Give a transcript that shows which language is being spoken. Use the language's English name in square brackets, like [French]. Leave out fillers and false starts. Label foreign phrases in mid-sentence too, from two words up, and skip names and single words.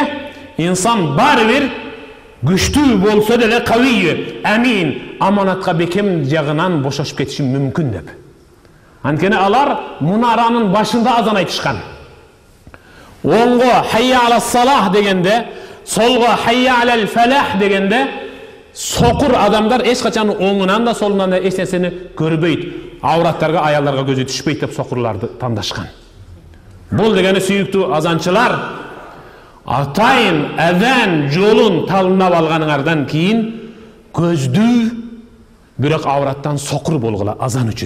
[Kyrgyz] Инсан баары бир күчтүү болсо деле [Arabic] قوي أمين, [Kyrgyz] аманатка бекем жагынан бошошуп кетиши мүмкүн деп. Анткени алар мунаранын башында азан айтышкан. Оңго [Arabic] حي على الصلاة [Kyrgyz] дегенде, солго [Arabic] حي على الفلاح [Kyrgyz] дегенде, сокур адамдар эч качан оңунан да солунан да эч нерсени көрбөйт. Авраттарга, аялдарга көзү түшпөйт деп сокурларды тандашкан. Бул дегени сүйүктүү азанчылар, атайын азан жолун талынап алганыңардан кийин көздүү, бирок авраттан сокур болгула азан үчүн.